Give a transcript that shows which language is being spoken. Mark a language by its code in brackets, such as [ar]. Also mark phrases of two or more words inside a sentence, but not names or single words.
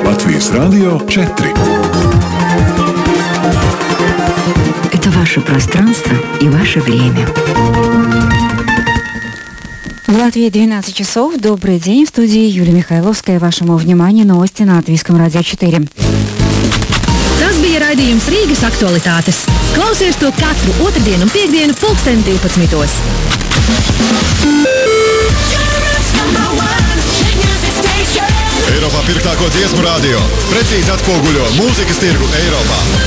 [ru] Латвийс радио 4. Это ваше пространство и ваше время. В Латвии 12 часов. Добрый день. В студии Юлия Михайловская. Вашему вниманию новости на Латвийском радио 4. [lv] Tas bija raidījums Rīgas aktualitātes. Klausies to katru otrdienu un piektdienu 12:00. Eiropā pirktāko dziesmu radio. Precīzi atspoguļo mūzikas tirgu Eiropā.